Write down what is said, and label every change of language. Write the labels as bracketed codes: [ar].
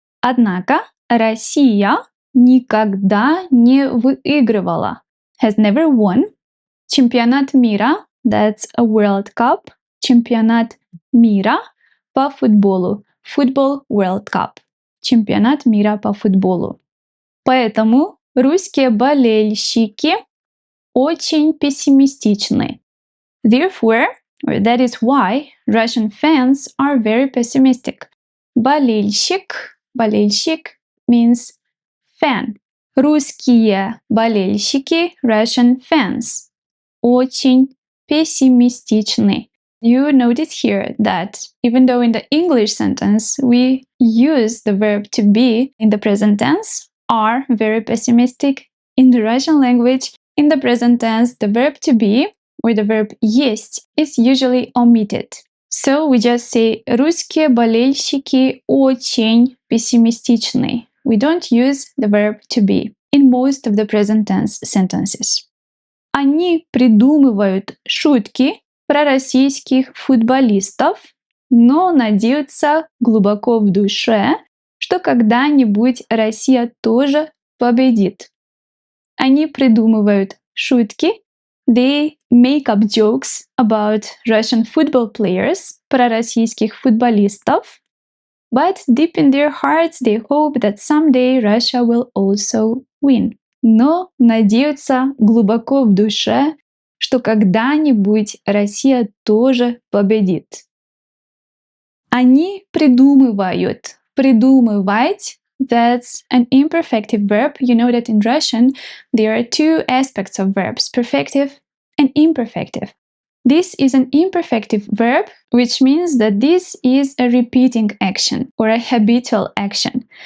[ru] Однако, Россия никогда не выигрывала. [en] Has never won. [ru] Чемпионат мира, [en] that's a World Cup. [ru] Чемпионат мира по футболу. [en] Football World Cup. [ru] Чемпионат мира по футболу. Поэтому русские болельщики очень пессимистичны. [en] Therefore, or that is why, Russian fans are very pessimistic. Болельщик means fan. [ru] Русские болельщики, [en] Russian fans, [ru] очень пессимистичны. [en] You notice here that even though in the English sentence we use the verb to be in the present tense, are very pessimistic, in the Russian language In the present tense, the verb to be or the verb есть is usually omitted. So we just say [ru] русские болельщики очень пессимистичны. [en] We don't use the verb to be in most of the present tense sentences. [ru] Они придумывают шутки про российских футболистов, но надеются глубоко в душе, что когда-нибудь Россия тоже победит. Они придумывают шутки. [en] They make up jokes about Russian football players, [ru] про российских футболистов. [en] But deep in their hearts they hope that someday Russia will also win. [ru] Но надеются глубоко в душе, что когда-нибудь Россия тоже победит. Они придумывают. Придумывать. [en] That's an imperfective verb. You know that in Russian there are two aspects of verbs, perfective and imperfective. This is an imperfective verb, which means that this is a repeating action or a habitual action.